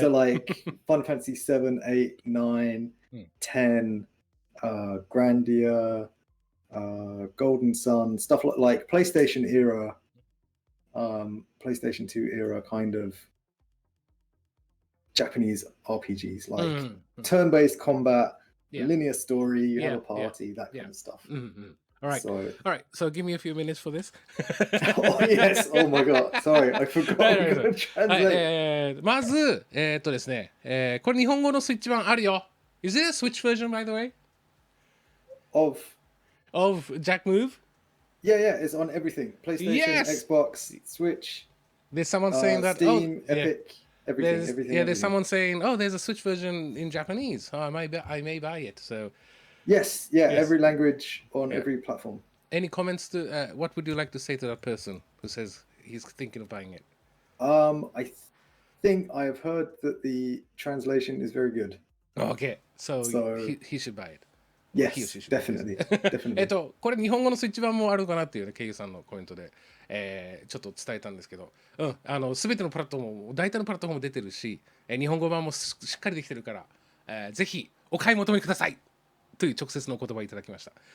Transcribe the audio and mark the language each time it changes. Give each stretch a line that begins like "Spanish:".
English: So like Final Fantasy 7, 8, 9, 10, Grandia, Golden Sun, stuff like PlayStation era, PlayStation 2 era kind of Japanese RPGs, like turn-based combat, linear story, you have a party, that kind of stuff. All right. All right. So give me a few minutes for this. Oh, yes. Oh my god. Sorry, I forgot. We gotta translate.
Japanese: まず、ですね、これ日本語のスイッチ版あるよ。
English: Is there a Switch version, by the way? Of Jack Move? Yeah, it's on everything. PlayStation, Xbox, Switch. There's someone saying that Steam, Epic, everything. There's someone saying, oh, there's a Switch version in Japanese. Oh, I may buy it. So yes, every language on every platform. Any comments to what would you like to say to that person who says he's thinking of buying it? I think I have heard that the translation is very good. Okay, so he should buy it. Yes, definitely.
Japanese: これ日本語のスイッチ版もあるかなっていうね、ケイユさんのコメントで、ちょっと伝えたんですけど、全てのプラットフォームも大体のプラットフォームも出てるし、日本語版もしっかりできてるから、ぜひお買い求めくださいという直接のお言葉をいただきました。